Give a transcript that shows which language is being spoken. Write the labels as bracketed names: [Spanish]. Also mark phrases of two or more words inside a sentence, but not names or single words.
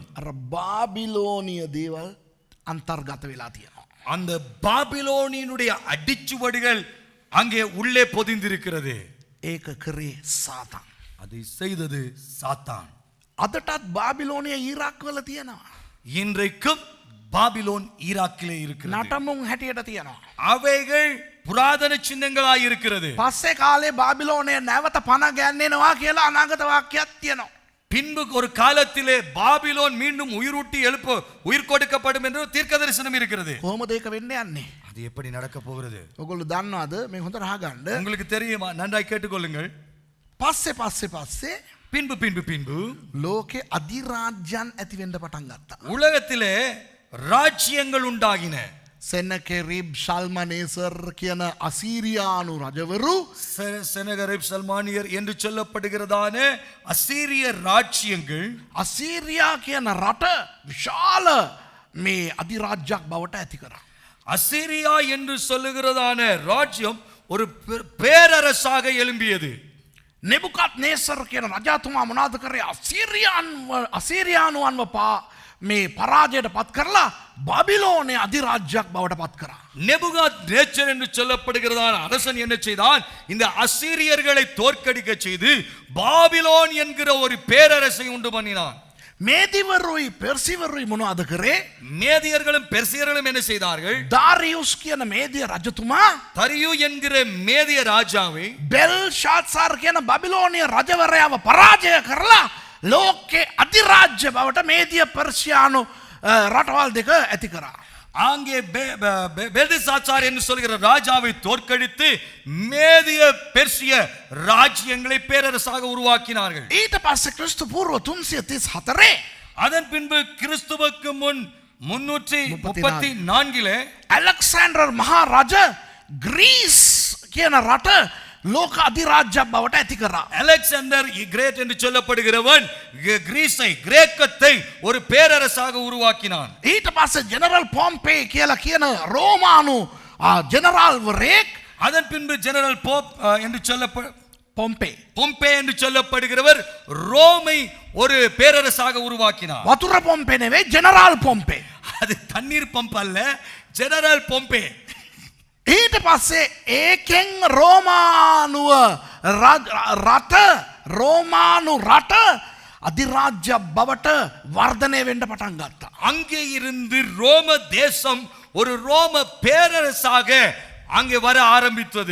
[Sinhala] අර බාබිලෝනිය දේවල් අන්තර්ගත වෙලා තියෙනවා. [Tamil] அந்த பாபிலோனினுடைய அடிச்சுவடுகள் அங்கே உள்ளே பொதிந்திருக்கிறது. [Sinhala] ඒක කරේ සාතන්. [Tamil] அதை செய்தது சாத்தான். [Sinhala] අදටත් බාබිලෝනිය ඊරාක් වල තියෙනවා. [Tamil] இன்றைக்கும் பாபிலோன் ஈராக்கிலே இருக்கிறது. [Sinhala] නටමුන් හැටියට තියෙනවා. [Tamil] அவைகள் புராதன சின்னங்களாய் இருக்கிறது. [Sinhala] පස්සේ කාලේ බාබිලෝනය නැවත පණ ගැන්වෙනවා කියලා අනාගත වාක්‍යයක් තියෙනවා. [Tamil] பின்பு ஒரு காலத்திலே பாபிலோன் மீண்டும் உயிரூட்டி உயிர் கொடுக்கப்படும் என்று தீர்க்க தரிசனம் இருக்கிறது. [Sinhala] කොහොමද ඒක වෙන්න යන්නේ? [Tamil] அது எப்படி நடக்க போகிறது? [Sinhala] ඔයගොල්ලෝ දන්නවද? මේ හොඳට අහගන්න. [Tamil] உங்களுக்கு தெரியுமா? நன்றாய் கேட்டுக்கொள்ளுங்கள். [Sinhala] පස්සේ [Tamil] பின்பு பின்பு பின்பு [Sinhala] ලෝකේ අධිරාජ්‍යයන් ඇති වෙන්න පටන් ගත්තා. [Tamil] உலகத்திலே ராஜ்யங்கள் உண்டாகின. [Sinhala] සෙනකෙරිබ් ශල්මනේසර් කියන අසීරියානු රජවරු, [Tamil] செனகரிப் சல்மானியர் என்று சொல்லப்படுகிறதான அசீரிய ராஜ்யங்கள், [Sinhala] අසීරියා කියන රට විශාල මේ අධිරාජ්‍යයක් බවට ඇති කරා. [Tamil] அசீரியா என்று சொல்லுகிறதான ராஜ்யம் ஒரு பேரரசாக எழும்பியது. [Sinhala] නෙබුකත් නේසර් කියන රජතුමා මොනාද කරේ අසීරියානුවන්ව මේ පරාජයට පත් කරලා බබිලෝනය අධිරාජ්‍යයක් බවට පත් කරා. [Tamil] நெபுகாத் நேச்சர் என்று சொல்லப்படுகிறதான அரசன் என்ன செய்தான்? இந்த அசீரியர்களை தோற்கடிக்க செய்து பாபிலோன் என்கிற ஒரு பேரரசை உண்டு பண்ணினான். [Sinhala] මේදිවරුයි පෙර්සිවරුයි මොනවද කරේ? [Tamil] மேதியர்களும் பெர்சியர்களும் என்ன செய்தார்கள்? [Sinhala] දාරියුස් කියන මේදිය රජතුමා [Tamil] தரியு என்கிற மேதிய ராஜாவை [Sinhala] බෙල්ෂාත්සාර් කියන බබිලෝනිය රජවරයාව පරාජය කරලා ලෝකේ අධිරාජ්‍ය බවට මේදිය පර්සියානු රටවල් දෙක ඇති කරා. [Tamil] அங்கே பெல்ஷாத்சார் என்று சொல்கிற ராஜாவை தோற்கடித்து மேதிய பெர்சிய ராஜ்யங்களை பேரரசாக உருவாக்கினார்கள். [Sinhala] ඊට පස්සේ ක්‍රිස්තු පූර්ව 334 [Tamil] அதன் பின்பு கிறிஸ்துவுக்கு முன் 334 [Sinhala] ඇලෙක්සැන්ඩර් මහා රජ ග්‍රීස් කියන රට ලෝක අධිරාජ්‍යයක් බවට ඇති කරා. [Tamil] அலெக்சாண்டர் கிரேட் என்று சொல்லப்படுகிறவன் கிரீஸை கிரேக்கத்தை ஒரு பேரரசாக உருவாக்கினான். [Sinhala] ඊට පස්සේ ජෙනරල් පොම්පේ කියලා කියන රෝමානු ජෙනරාල්වරයෙක් [Tamil] அதன் பின்பு ஜெனரல் போப் என்று [Sinhala] පොම්පේ [Tamil] பொம்பே என்று சொல்லப்படுகிறவர் ரோமை ஒரு பேரரசாக உருவாக்கினார். [Sinhala] වතුර පොම්පේ නෙවෙයි ජෙනරාල් පොම්පේ. [Tamil] அது தண்ணீர் பம்ப் அல்ல, ஜெனரல் பொம்பே. [Sinhala] ඊට පස්සේ ඒකෙන් රෝමානුව රෝමානු රට අධිරාජ්‍ය බවට වර්ධනය වෙන්න පටන් ගත්තා. [Tamil] அங்கே இருந்து ரோம தேசம் ஒரு ரோம பேரரசாக அங்கே வர ஆரம்பித்தது.